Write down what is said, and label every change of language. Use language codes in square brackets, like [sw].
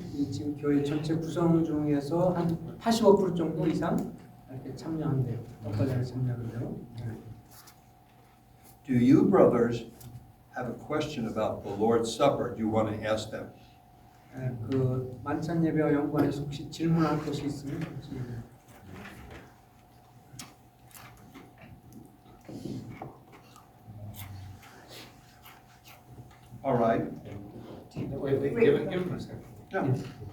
[ko] 지금 교회 전체 구성 중에서 한 85% 정도 이상 이렇게 참여한대요. 떡과잔에 참여한대요. [en] Do you brothers have a question about the Lord's Supper? Do you want to ask them? [ko] 그 만찬 예배와 연관해서 혹시 질문할 것이 있으면 질문. [en] All right. Wait, give him a second.